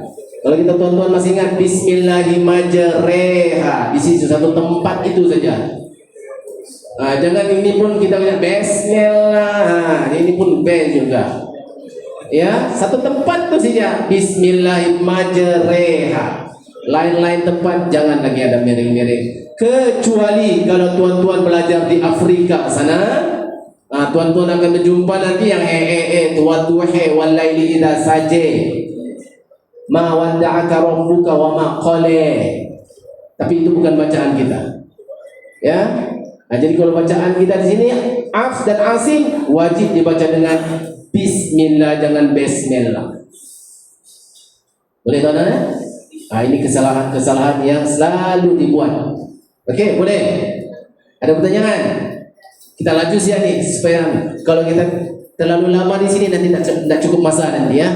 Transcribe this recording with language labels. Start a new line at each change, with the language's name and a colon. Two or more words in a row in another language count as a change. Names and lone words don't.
Malay: Kalau kita tuan-tuan masih ingat Bismillahirrahmanirrahim, di situ satu tempat itu saja. Jangan ini pun kita punya Bismillah, ini pun B juga. Ya, satu tempat tu saja Bismillahirrahmanirrahim. Lain-lain tempat jangan lagi ada miring-miring. Kecuali kalau tuan-tuan belajar di Afrika sana, tuan-tuan akan berjumpa nanti yang tuwatuhe
Arabic: والليل إذا سجى. ما ودعك ربك وما قلى.
Malay: Tapi itu bukan bacaan kita. Ya. Jadi kalau bacaan kita di sini Hafs dan Asim wajib dibaca dengan bismillah, jangan bismillah. Boleh tuan-tuan ya? Ini kesalahan-kesalahan yang selalu dibuat. Okey, boleh? Ada pertanyaan? Kita laju siap ni supaya kalau kita terlalu lama di sini nanti tak cukup masa nanti ya.